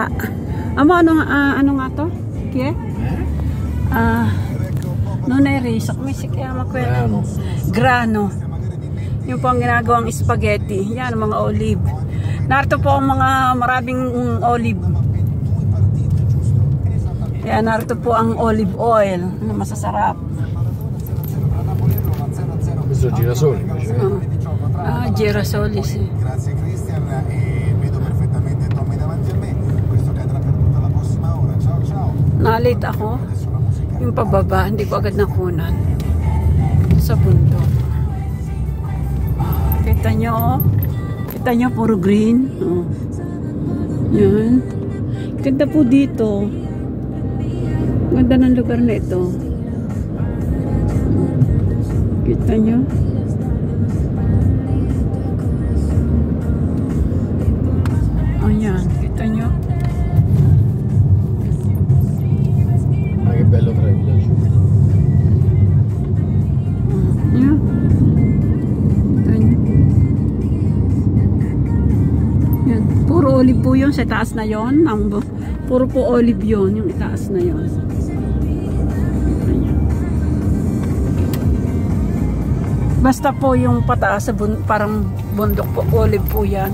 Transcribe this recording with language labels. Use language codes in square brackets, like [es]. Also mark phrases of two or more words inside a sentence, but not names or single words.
[tl] Ano nga to? Kaya? Noneri. Grano. Yung po ang ginagawang spaghetti. Yan, mga olive. Narito po ang mga maraming olive. Kaya narito po ang olive oil na masasarap. [it] Questo girasoli. Girasoli sì. Grazie Christian e vedo perfettamente Tommy davanti a me. Questo cadrà per tutta la prossima ora. Ciao ciao. [tl] Nalit ako. Yung pababa, hindi ko agad nakunan. Sa bundok. Kita nyo oh. Kita nyo, puro green. Oh. Yan. Ganda po dito. Ganda ng lugar na ito. Kita nyo. Ayan. Kita nyo. [it] Che bello freddo. [tl] Yan. Kita nyo. Yan. Puro olive po yun sa taas na yon. Puro po olive yun. Yung itaas na yon. Basta po yung pataas sa parang bundok po, olive po yan.